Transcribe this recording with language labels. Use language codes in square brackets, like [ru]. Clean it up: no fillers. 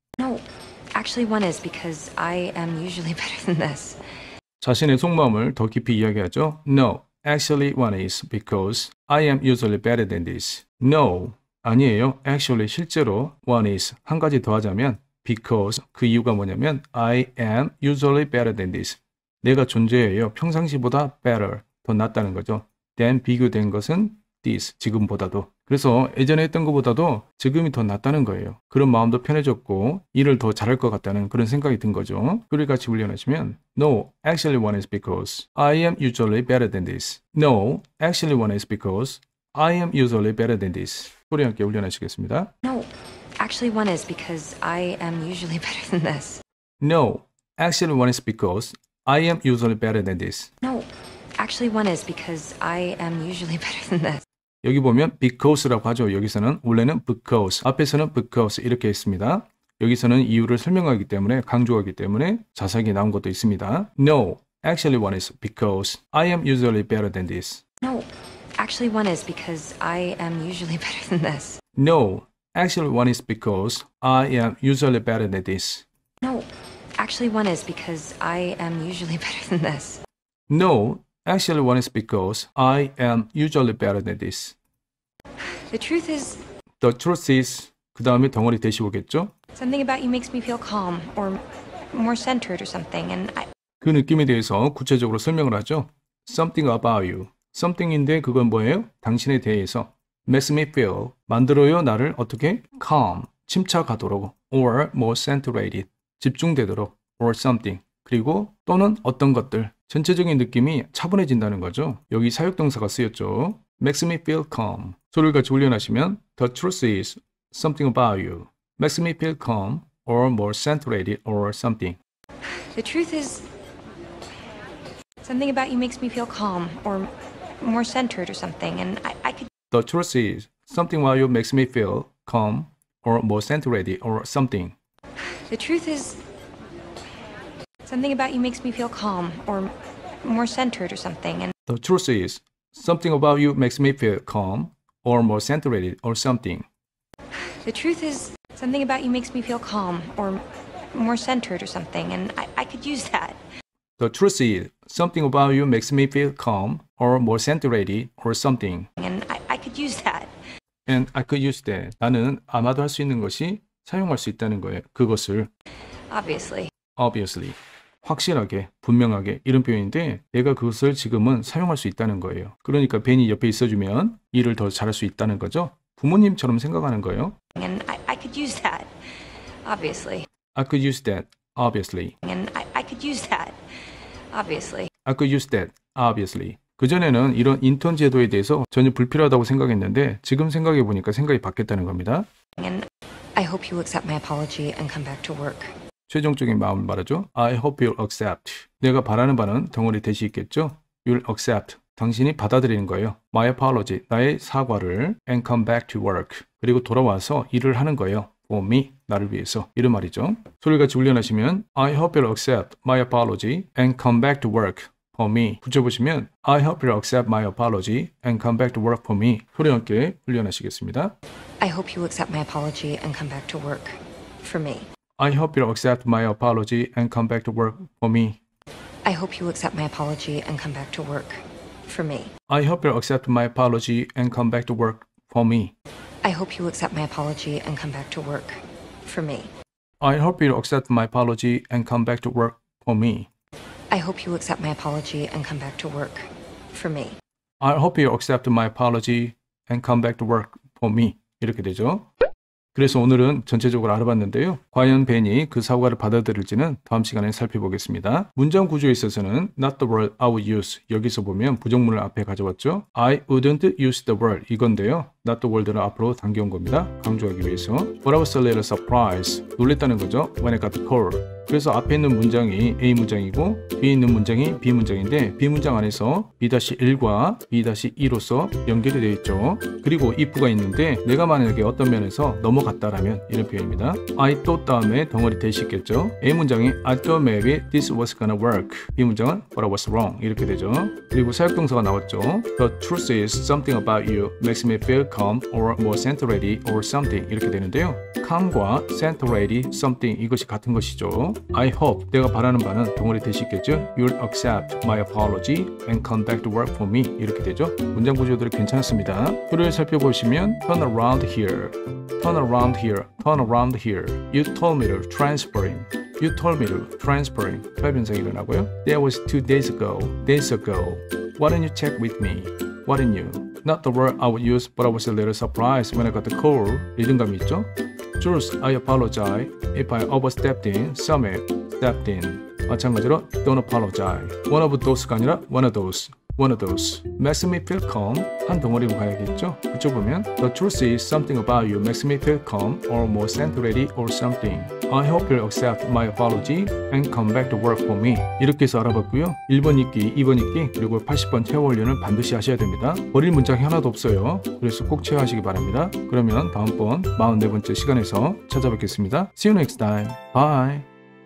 [en] No, actually one is because I am usually better than this. [ko] 자신의 속마음을 더 깊이 이야기하죠. [en] No, actually one is because I am usually better than this. [ko] No, 아니에요. [en] Actually [ko] 실제로 [en] one is [ko] 한 가지 더 하자면 [en] because [ko] 그 이유가 뭐냐면 [en] I am usually better than this. [ko] 내가 존재해요. 평상시보다 better 더 낫다는 거죠. than 비교된 것은 this 지금보다도. 그래서 예전에 했던 것보다도 지금이 더 낫다는 거예요. 그런 마음도 편해졌고 일을 더 잘할 것 같다는 그런 생각이 든 거죠. 소리 같이 훈련하시면 No, actually one is because I am usually better than this. [en] No, actually one is because I am usually better than this. [ko] 소리 함께 훈련하시겠습니다. [en] No, actually one is because I am usually better than this. No, actually one is because I am usually better than this. No, actually one is because I am usually better than this. [ko] 여기 보면 because라고 하죠. 여기서는 원래는 because, 앞에서는 because 이렇게 했습니다. 여기서는 이유를 설명하기 때문에 강조하기 때문에 자세하게 나온 것도 있습니다. [en] No, actually one is because I am usually better than this. No, actually one is because I am usually better than this. No, actually one is because I am usually better than this. No, actually one is because I am usually better than this. No, actually one is because I am usually better than this. The truth is, The truth is [ko] 그 다음에 덩어리 대시 오겠죠? [en] something about you makes me feel calm or more centered or something, and [ko] 그 느낌에 대해서 구체적으로 설명을 하죠. [en] Something about you. [ko] Something인데 그건 뭐예요? 당신에 대해서. [en] Makes me feel. [ko] 만들어요 나를 어떻게? Calm. 침착하도록. [en] Or more centered. [ko] 집중되도록. [en] Or something. [ko] 그리고 또는 어떤 것들. 전체적인 느낌이 차분해진다는 거죠. 여기 사역동사가 쓰였죠. [en] Makes me feel calm. [ko] 소리를 같이 훈련하시면 [en] The truth is something about you. Makes me feel calm or more centered or something. the truth is, something about you makes me feel calm or more centered or something, and I could. The truth is something about you makes me feel calm or more centered or something. The truth is, something about you makes me feel calm or more centered or something, and The truth is something about you makes me feel calm or more centered or something. the truth is, something about you makes me feel calm or more centered or something, and I could use that. The truth is something about you makes me feel calm or more centered or something. And I could use that. And I could use that. [ko] 나는 아마도 할 수 있는 것이 사용할 수 있다는 거예요. 그것을 [en] Obviously. [ko] obviously 확실하게 분명하게 이런 표현인데 내가 그것을 지금은 사용할 수 있다는 거예요. 그러니까 벤이 옆에 있어주면 일을 더 잘할 수 있다는 거죠. 부모님처럼 생각하는 거예요. [en] And I could use that. Obviously. I could use that obviously. And I could use that. Obviously. I could use that obviously. [ko] 그전에는 이런 인턴 제도에 대해서 전혀 불필요하다고 생각했는데 지금 생각해 보니까 생각이 바뀌었다는 겁니다. [en] And I hope you accept my apology and come back to work. [ko] 최종적인 마음을 말하죠. [en] I hope you'll accept. [ko] 내가 바라는 바는 덩어리 대시 있겠죠. [en] You'll accept. [ko] 당신이 받아들이는 거예요. [en] My apology. [ko] 나의 사과를 [en] and come back to work. [ko] 그리고 돌아와서 일을 하는 거예요. [en] For me. [ko] 나를 위해서. 이런 말이죠. 소리를 같이 훈련하시면 [en] I hope you'll accept my apology and come back to work for me. [ko] 붙여보시면 [en] I hope you'll accept my apology and come back to work for me. [ko] 소리와 함께 훈련하시겠습니다. [en] I hope you accept my apology and come back to work for me. I hope you'll accept my apology and come back to work for me. I hope you accept my apology and come back to work for me. I hope you'll accept my apology and come back to work for me. I hope you accept my apology and come back to work for me. I hope you'll accept my apology and come back to work for me. I hope you accept my apology and come back to work for me. I hope you'll accept my apology and come back to work for me. [ko] 이렇게 되죠. 그래서 오늘은 전체적으로 알아봤는데요. 과연 벤이 그 사과를 받아들일지는 다음 시간에 살펴보겠습니다. 문장 구조에 있어서는 [en] not the word I would use [ko] 여기서 보면 부정문을 앞에 가져왔죠. [en] I wouldn't use the word [ko] 이건데요. [en] not the word를 [ko] 앞으로 당겨온 겁니다. 강조하기 위해서. [en] But I was a little surprised. [ko] 놀랬다는 거죠. [en] When I got the call. [ko] 그래서 앞에 있는 문장이 A 문장이고 뒤에 있는 문장이 B 문장인데 B 문장 안에서 B-1과 B-2로서 연결이 되어 있죠. 그리고 if가 있는데 내가 만약에 어떤 면에서 넘어갔다라면 이런 표현입니다. [en] I thought [ko] 다음에 덩어리 대시 있겠죠. A 문장이 [en] I thought maybe this was gonna work. [ko] B 문장은 [en] but I was wrong. [ko] 이렇게 되죠. 그리고 사역동사가 나왔죠. [en] The truth is something about you makes me feel calm or more centered or something. [ko] 이렇게 되는데요. calm과 centered, something 이것이 같은 것이죠. [en] I hope [ko] 내가 바라는 바는 덩어리 대시 있겠죠. [en] You'll accept my apology and come back to work for me. [ko] 이렇게 되죠. 문장 구조들이 괜찮습니다. 표를 살펴보시면 [en] turn around here, turn around here, turn around here. You told me to transferring. You told me to transferring. [ko] 발변상이 일어나고요. [en] That was 2 days ago. Days ago. Why don't you check with me? Why don't you? Not the word I would use, but I was a little surprised when I got the call. [ko] 리듬감이 있죠? [en] Jules, I apologize if I overstepped in. Summit, stepped in. [ko] 마찬가지로 [en] don't apologize. One of those가 아니라 one of those. One of those. Makes me feel calm. [ko] 한 덩어리로 가야겠죠? 그쪽 보면 [en] The truth is something about you makes me feel calm or more centered or something. I hope you'll accept my apology and come back to work for me. [ko] 이렇게 해서 알아봤고요. 1번 읽기, 2번 읽기, 그리고 80번 체어 훈련은 반드시 하셔야 됩니다. 버릴 문장이 하나도 없어요. 그래서 꼭 체어하시기 바랍니다. 그러면 다음번 44번째 시간에서 찾아뵙겠습니다. [en] See you next time. Bye.